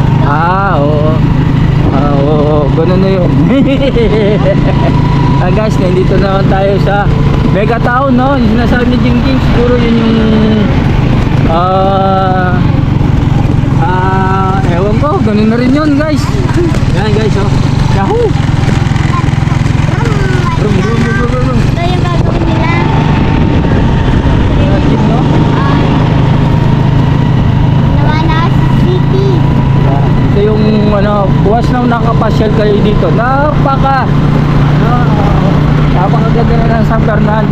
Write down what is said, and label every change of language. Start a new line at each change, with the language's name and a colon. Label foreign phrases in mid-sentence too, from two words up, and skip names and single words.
Filipino: Oo. Oo, ganun na yun. Guys, nandito naman tayo sa Mega Town, no? Yung sinasabi ni Jingjing, siguro yun yung ewan ko, ganun na rin yun guys. Yan guys, oh. Yahoo! Rum, rum, rum, rum, rum. Ito yung gagawin nila. Jeep, no? Nawanas City. Ito yung ano, buwas nang nakapasyal kayo dito. Napakaganda na ng San Fernando.